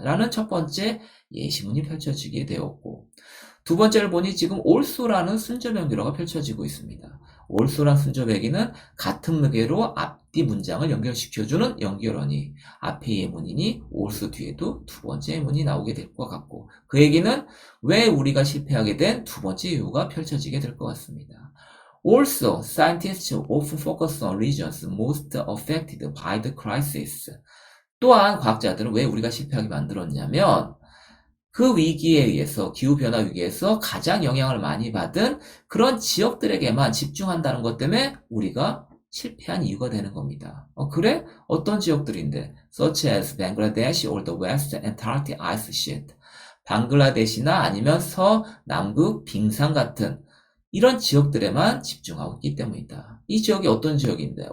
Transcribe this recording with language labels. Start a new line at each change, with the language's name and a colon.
Korean: 라는 첫 번째 예시문이 펼쳐지게 되었고 두 번째를 보니 지금 also라는 순접 연결어가 펼쳐지고 있습니다. also란 순조배기는 같은 무게로 앞뒤 문장을 연결시켜주는 연결어니 앞에 예문이니 also 뒤에도 두 번째 예문이 나오게 될 것 같고 그 얘기는 왜 우리가 실패하게 된 두 번째 이유가 펼쳐지게 될 것 같습니다.
English: Also, scientists often focus on regions most affected by the crisis.
Korean: 또한 과학자들은 왜 우리가 실패하게 만들었냐면 그 위기에 의해서 기후변화 위기에서 가장 영향을 많이 받은 그런 지역들에게만 집중한다는 것 때문에 우리가 실패한 이유가 되는 겁니다. 그래? 어떤 지역들인데?
English: Such as Bangladesh or the West Antarctic Ice Sheet.
Korean: 방글라데시나 아니면 서남극 빙산 같은 이런 지역들에만 집중하고 있기 때문이다. 이 지역이 어떤 지역인데?